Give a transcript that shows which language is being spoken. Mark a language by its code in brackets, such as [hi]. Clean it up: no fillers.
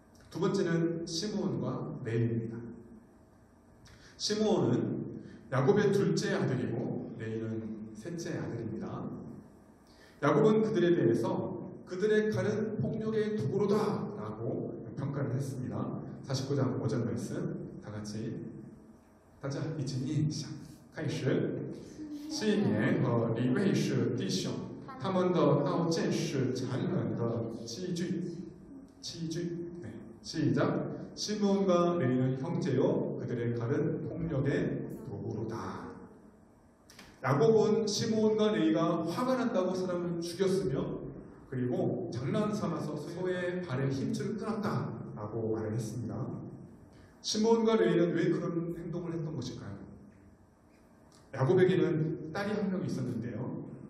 [ko] 두 번째는 시므온과 레위입니다. 시므온은 야곱의 둘째 아들이고 레위는 셋째 아들입니다. 야곱은 그들에 대해서 그들의 칼은 폭력의 도구로다 라고 평가를 했습니다. 49장 5절 말씀 다 같이 [zh] 大家一起念一下开始西缅和利未是弟兄他们的刀剑是残忍的器具 [ko] 시작 시므온과 레위는 형제요 그들의 칼은 폭력의 도구로다. 야곱은 시므온과 레위가 화가 난다고 사람을 죽였으며 그리고 장난 삼아서 소의 발에 힘줄을 끊었다라고 말을 했습니다. 시므온과 레위는 왜 그런 행동을 했던 것일까요? 야곱에게는 딸이 한 명 있었는데요.